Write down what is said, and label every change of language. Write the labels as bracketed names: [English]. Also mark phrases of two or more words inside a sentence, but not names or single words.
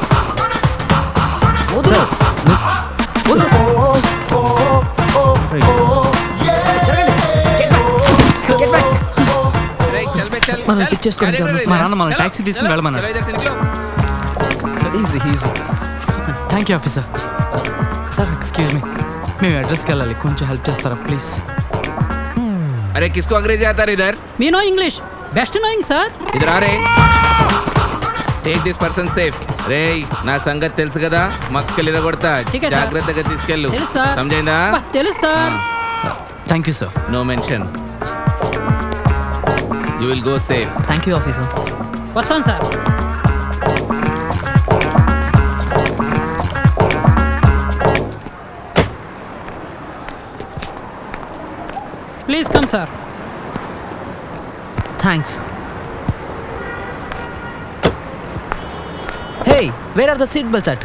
[Telugu] మనం పిక్ చేసుకోవడానికి మా నాన్న మనం టాక్సీ తీసుకుని వెళ్ళమన్నారు. [English] Easy easy. Thank you officer. sir excuse me, [Telugu] మేము అడ్రస్కి వెళ్ళాలి, కొంచెం హెల్ప్ చేస్తారా ప్లీజ్? [Hindi] अरे किसको अंग्रेजी आता है इधर? [English] Me know English. Best knowing, sir. [Hindi] इधर आ रहे. [English] Take this person safe. [Telugu] రేయ్ నా సంగతి తెలుసు కదా, మక్కలు ఇరగొడతా, [Hindi] ठीक है सर. [Telugu] జాగ్రత్తగా తీసుకెళ్ళు. తెలుసు సార్. సమజైందా? తెలుసు సార్. [English] Thank you sir. No mention. You will go safe. Thank you officer. [Telugu] వస్తాను సార్. [English] please come sir. Thanks. Hey, where are the seat belts at?